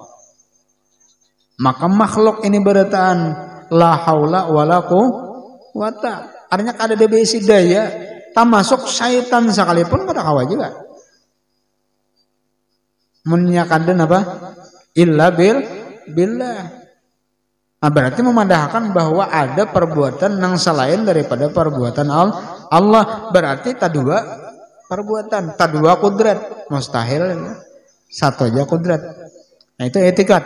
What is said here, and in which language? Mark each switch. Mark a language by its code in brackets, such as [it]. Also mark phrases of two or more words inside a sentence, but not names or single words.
[bjn] Maka makhluk ini berataan [ar] la haula wala quwata. [bjn] Artinya kada ada besi daya, termasuk syaitan sekalipun kada kawa juga. Menyakandan apa? [ar] Illa billah. [id] Nah, berarti memadahkan bahwa ada perbuatan yang selain daripada perbuatan Allah. [bjn] Berarti tadua perbuatan, tadua kudrat, mustahil satu aja kudrat. [id] Nah itu i'tikad.